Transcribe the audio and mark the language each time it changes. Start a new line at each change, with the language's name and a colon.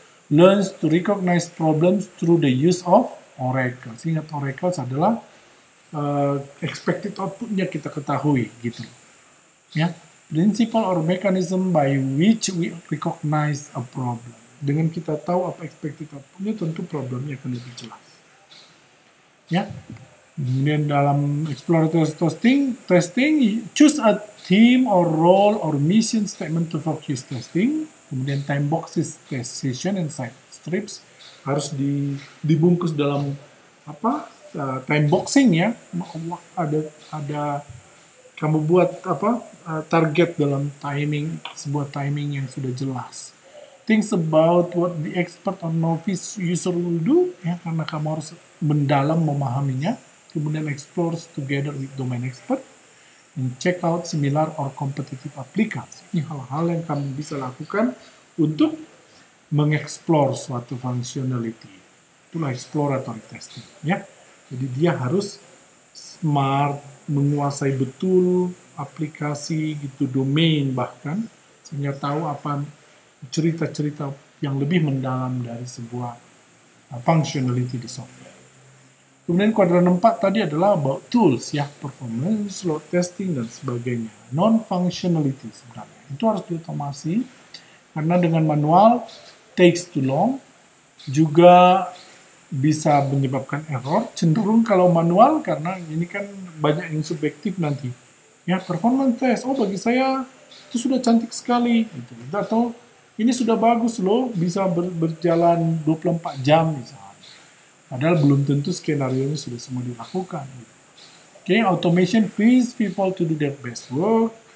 English: Learns to recognize problems through the use of Oracle.
Indonesian: Ingat Oracle adalah expected output-nya kita ketahui gitu. Ya.
English: Principle or mechanism by which we recognize a problem.
Indonesian: Dengan kita tahu apa expected output-nya, tentu problemnya akan lebih jelas.
English: Ya.
Indonesian: Kemudian dalam
English: exploratory testing, choose a theme or role or mission statement to focus testing. Kemudian time boxes, test session, and side strips
Indonesian: harus dibungkus dalam
English: time boxing ya.
Indonesian: Ada kamu buat target dalam sebuah timing yang sudah jelas.
English: Things about what the expert or novice user will do ya,
Indonesian: karena kamu harus mendalam memahaminya.
English: Kemudian explore together with domain expert, and check out similar or competitive applications.
Indonesian: Ini hal-hal yang kamu bisa lakukan untuk mengeksplor suatu functionality. Itulah exploratory testing. Ya. Jadi dia harus smart, menguasai betul aplikasi, gitu, domain bahkan, sehingga tahu apa cerita-cerita yang lebih mendalam dari sebuah functionality di software. Kemudian kuadran 4 tadi adalah about tools ya, performance, load testing, dan sebagainya. Non-functionality sebenarnya. Itu harus diotomasi, karena dengan manual
English: takes too long,
Indonesian: juga bisa menyebabkan error. Cenderung kalau manual, karena ini kan banyak yang subjektif nanti. Ya, performance test, oh bagi saya itu sudah cantik sekali. Gitu. Atau ini sudah bagus loh, bisa berjalan 24 jam misalnya. Padahal belum tentu skenario-nya sudah semua dilakukan.
English: Okay, automation frees people to do their best work.